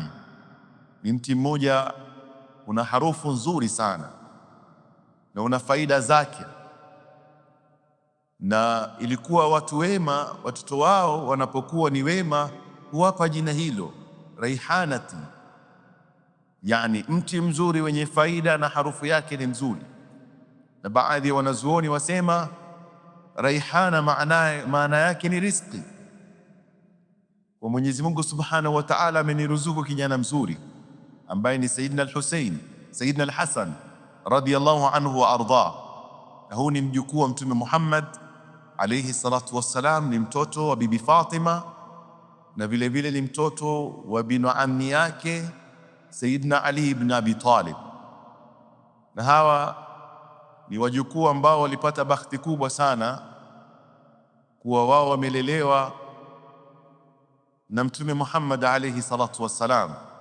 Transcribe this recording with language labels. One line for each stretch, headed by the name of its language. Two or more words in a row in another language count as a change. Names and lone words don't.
Swahili: Ni mti mmoja una harufu nzuri sana na una faida zake, na ilikuwa watu wema watoto wao wanapokuwa ni wema huwapa jina hilo raihanati, yani mti mzuri wenye faida na harufu yake ni nzuri. Na baadhi ya wanazuoni wasema raihana maana yake ni riziki. Kwa Mwenyezi Mungu
Arabic: سبحانه وتعالى
Swahili: ameniruzuku kijana mzuri ambaye ni Sayyidina al-Hussein, Sayyidina al-Hasan
Arabic: رضي الله عنه وأرضاه,
Swahili: na huu ni mjukuu wa Mtume Muhammad
Arabic: عليه الصلاة والسلام,
Swahili: ni mtoto wa Bibi Fatima na vile vile ni mtoto wa
Arabic: بن عمي
Swahili: yake Sayyidina Ali ibn Abi Talib. Na hawa ni wajukuu ambao walipata bahati kubwa sana kuwa wao wamelelewa na Mtume Muhammad
Arabic: عليه الصلاة والسلام,